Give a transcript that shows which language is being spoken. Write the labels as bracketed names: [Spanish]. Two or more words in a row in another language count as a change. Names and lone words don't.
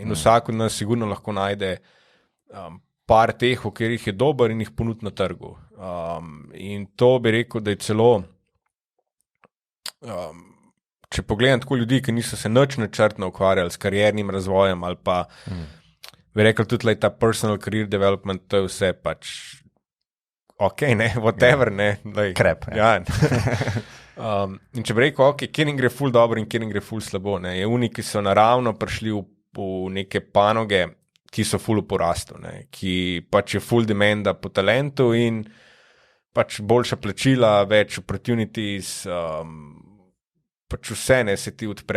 [Slovenian] In vsak od nas sigurno lahko najde par teh, v katerih je dober in jih ponudi na trgu. In to bi rekel, da je celo, če pogledam tako ljudi, ki niso se nič načrtno ukvarjali s kariernim razvojem ali pa bi rekel tudi ta [English] personal career development, [Slovenian] to je vse pač ok, ne, whatever, ne. Krep. Ja. In če bi rekel, ok, kjer jim gre ful dobro in kjer jim gre ful slabo, ne, je oni, ki so naravno prišli v neke panoge, ki so ful v porastu, ne, ki pač je ful demanda po talentu in pač boljša plačila, več opportunities, pač vse ne se ti odpre.